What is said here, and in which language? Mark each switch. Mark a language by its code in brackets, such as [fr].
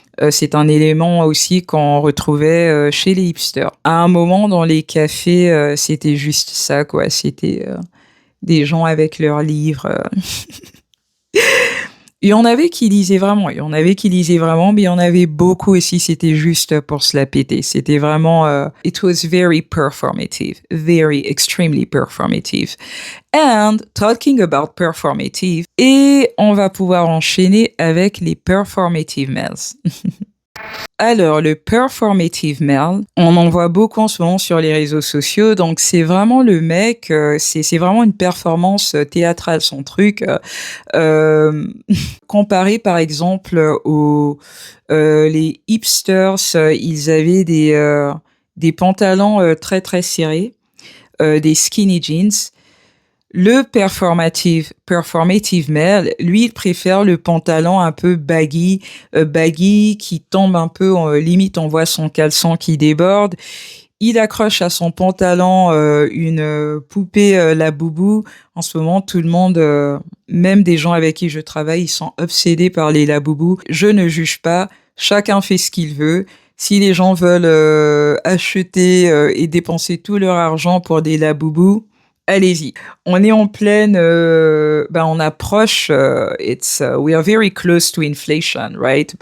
[fr] C'est un élément aussi qu'on retrouvait, chez les hipsters. À un moment dans les cafés, c'était juste ça quoi, c'était, des gens avec leurs livres, Il y en avait qui lisaient vraiment, il y en avait qui lisaient vraiment, mais il y en avait beaucoup aussi, c'était juste pour se la péter. C'était vraiment, [en] it was very performative, very extremely performative. And talking about performative, [fr] et on va pouvoir enchaîner avec les performative males. Alors, le performative male, on en voit beaucoup en ce moment sur les réseaux sociaux. Donc, c'est vraiment le mec, c'est vraiment une performance théâtrale, son truc. Comparé, par exemple, aux les hipsters, ils avaient des pantalons très très serrés, des skinny jeans. Le performative male, lui, il préfère le pantalon un peu baggy qui tombe un peu, limite on voit son caleçon qui déborde. Il accroche à son pantalon une poupée Labubu. En ce moment, tout le monde, même des gens avec qui je travaille, ils sont obsédés par les Labubu. Je ne juge pas, chacun fait ce qu'il veut. Si les gens veulent acheter et dépenser tout leur argent pour des Labubu, allez-y. On est en pleine, on approche, [en] we are very close to inflation, right?